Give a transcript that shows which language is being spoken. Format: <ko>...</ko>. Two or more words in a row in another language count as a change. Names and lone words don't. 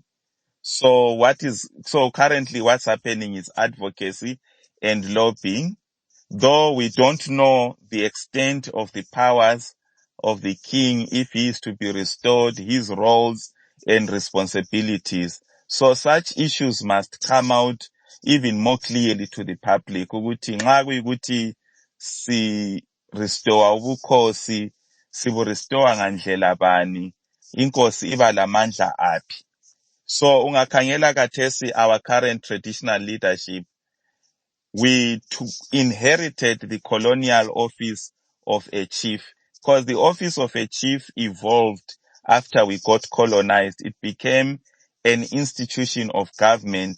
<en>So currently what's happening is advocacy and lobbying, though we don't know the extent of the powers of the king, if he is to be restored, his roles and responsibilities. So such issues must come out even more clearly to the public.</en> <nd>Ukuthi nxa kuyikuthi si restore ubukhosi, sibu restore ngandlela bani, inkosi iba lamandla aphi.</nd> <en>So</en> <nd>ungakhangela kathesi</nd> <en>our current traditional leadership, we inherited the colonial office of a chief, because the office of a chief evolved after we got colonized. It became an institution of government.</en>